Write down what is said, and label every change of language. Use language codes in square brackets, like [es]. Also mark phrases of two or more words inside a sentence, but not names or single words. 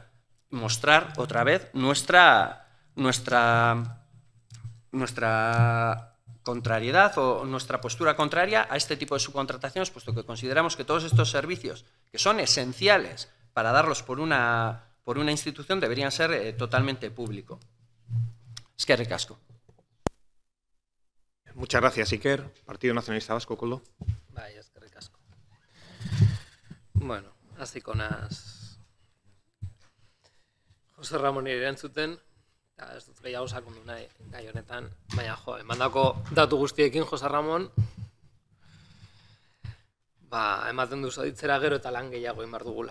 [es] Mostrar otra vez nuestra contrariedad o nuestra postura contraria a este tipo de subcontrataciones, puesto que consideramos que todos estos servicios, que son esenciales para darlos por una institución, deberían ser totalmente públicos. [eu] Eskerrik asko. [es] Muchas gracias, Iker. Partido Nacionalista Vasco, Koldo. [eu] Bai, eskerrik asko. Bueno, hasiko naz Jose Ramoni erantzuten, eta ez dut gehiago sakondu nahi gai honetan, baina jo, emandako datu guztiekin Jose Ramon, ematen du zaditzera gero eta lan gehiago egin behar dugula.